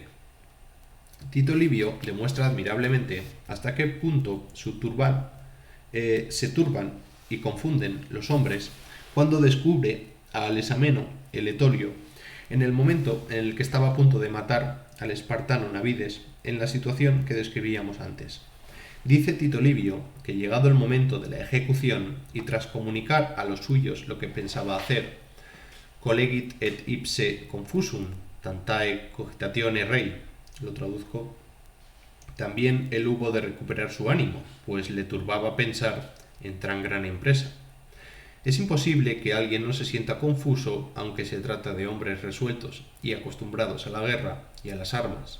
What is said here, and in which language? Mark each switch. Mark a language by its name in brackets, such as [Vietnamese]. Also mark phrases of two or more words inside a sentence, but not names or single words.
[Spanish] Tito Livio demuestra admirablemente hasta qué punto se turban y confunden los hombres cuando descubre a Alesameno, el Etolio, en el momento en el que estaba a punto de matar al espartano Navides en la situación que describíamos antes. Dice Tito Livio que llegado el momento de la ejecución y tras comunicar a los suyos lo que pensaba hacer, [Latin] collegit et ipse confusum, tantae cogitatione rei, [Spanish] lo traduzco, también él hubo de recuperar su ánimo, pues le turbaba pensar en tan gran empresa. Es imposible que alguien no se sienta confuso aunque se trata de hombres resueltos y acostumbrados a la guerra y a las armas.